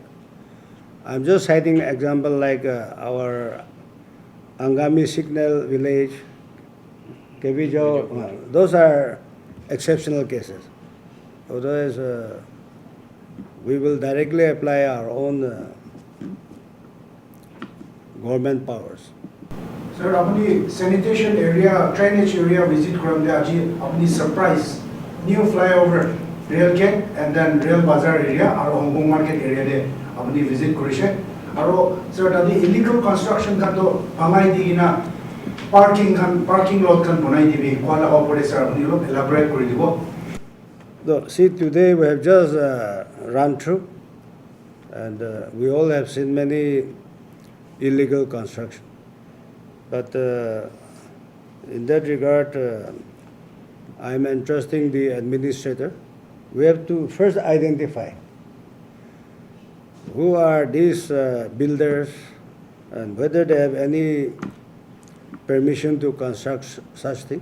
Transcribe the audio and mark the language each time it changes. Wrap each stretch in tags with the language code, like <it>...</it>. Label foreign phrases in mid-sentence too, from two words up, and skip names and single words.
<en>I'm just citing an example like our Angami Signal Village, Kevijo, those are exceptional cases. Otherwise, we will directly apply our own government powers.</en> <nag>Sir, apni</nag> <en>sanitation area, drainage area</en> <nag>visit kramde aji apni</nag> <en>surprise new flyover rail gate and then rail bazaar area or Hong Kong market area</en> <nag>de apni visit korise. Aro sir tadi</nag> <en>illegal construction</en> <nag>kan to bhangai digina</nag> <en>parking lot</en> <nag>kan banai dibi kwala opore sir apni lo elaborate kori dibo.</nag> <en>No, see, today we have just run through, and we all have seen many illegal construction. But in that regard, I'm entrusting the administrator we have to first identify who are these builders and whether they have any permission to construct such thing.</en>